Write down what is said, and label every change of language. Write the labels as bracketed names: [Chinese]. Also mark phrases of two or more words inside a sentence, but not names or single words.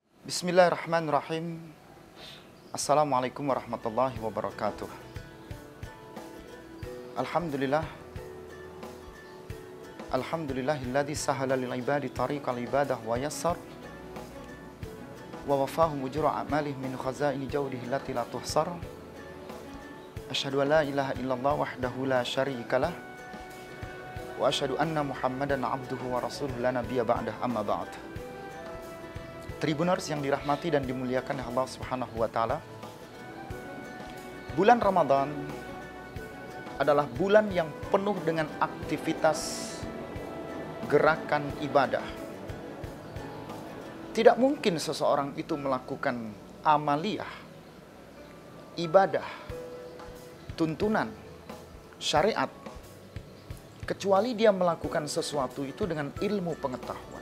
[Arabic] بسم الله الرحمن الرحيم. السلام عليكم ورحمة الله وبركاته. Alhamdulillah. الحمد لله الذي سهل للعباد طريق العبادة ويسر ووفاهم أجور أعماله من خزائن جوده التي لا تحصر. أشهد أن لا إله إلا الله وحده لا شريك له وأشهد أن محمدا عبده ورسوله لا نبي بعده، أما بعد. [Indonesian] Tribuners yang dirahmati dan dimuliakan oleh Allah [Arabic] سبحانه وتعالى. [Indonesian] Bulan Ramadan adalah bulan yang penuh dengan aktivitas gerakan ibadah. Tidak mungkin seseorang itu melakukan amaliyah, ibadah, tuntunan, syariat, kecuali dia melakukan sesuatu itu dengan ilmu pengetahuan.